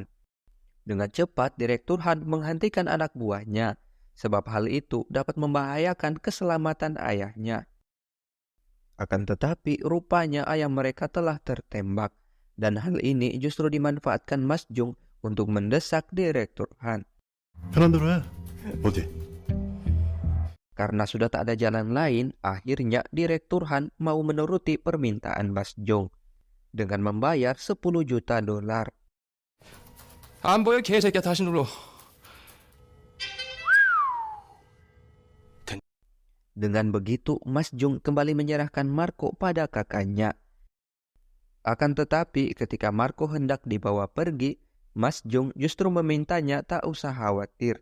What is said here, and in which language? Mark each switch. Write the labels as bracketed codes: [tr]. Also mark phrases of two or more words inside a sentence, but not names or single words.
[id] Dengan cepat Direktur Han menghentikan anak buahnya, sebab hal itu dapat membahayakan keselamatan ayahnya. Akan tetapi rupanya ayah mereka telah tertembak, dan hal ini justru dimanfaatkan Mas Jong untuk mendesak Direktur Han. [ko] 편한 대로 해. 어디? [id] Karena sudah tak ada jalan lain, akhirnya Direktur Han mau menuruti permintaan Mas Jong dengan membayar 10 juta dolar. [ko] 안 보여 개새끼야 다시 눌러. [id] Dengan begitu, Mas Jong kembali menyerahkan Marco pada kakaknya. Akan tetapi ketika Marco hendak dibawa pergi, Mas Jong justru memintanya tak usah khawatir.